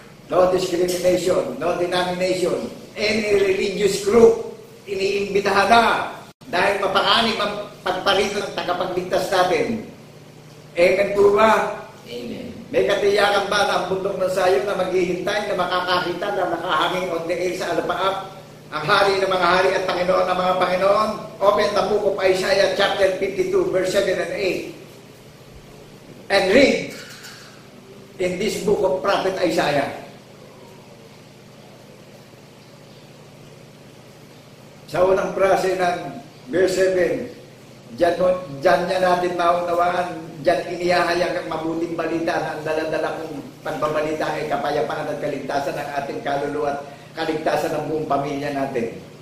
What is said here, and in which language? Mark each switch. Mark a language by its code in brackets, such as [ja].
[en] No discrimination, no denomination, any religious group, [tl] iniimbitahan na dahil mapakanig ang pagparito ng tagapagligtas natin. Amen po ba? Amen. May katiyakan ba na ang bundok ng Sayon na maghihintay na makakakita na nakahanging [en] on the air [tl] sa alapaap? Ang hari ng mga hari at Panginoon ng mga Panginoon. [en] Open the book of Isaiah chapter 52 verse 7 and 8. And read in this book of Prophet Isaiah. [tl] Sa unang frase ng verse 7, dyan niya natin maunawaan, dyan inihahayag ang mabuting balita na ang daladala kong pagbabalita ay kapayapaan at kaligtasan ng ating kaluluwa at kaligtasan ng buong pamilya natin.